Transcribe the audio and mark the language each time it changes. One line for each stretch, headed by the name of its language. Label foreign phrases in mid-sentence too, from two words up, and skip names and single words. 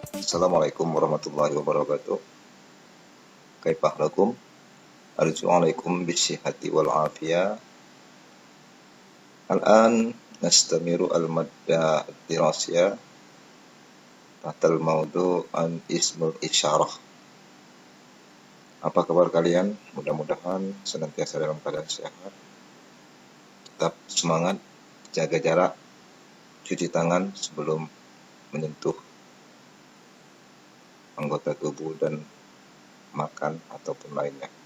Arabic: السلام عليكم ورحمة الله وبركاته. كيف لكم? أرجو عليكم بالصحة والعافية. الآن نستمر المادة الدراسية تحت الموضوع عن اسم الإشارة.
Indonesian: Apa kabar kalian? Mudah-mudahan senantiasa dalam keadaan sehat. Tetap semangat, jaga jarak, cuci tangan sebelum menyentuh anggota tubuh dan makan ataupun lainnya.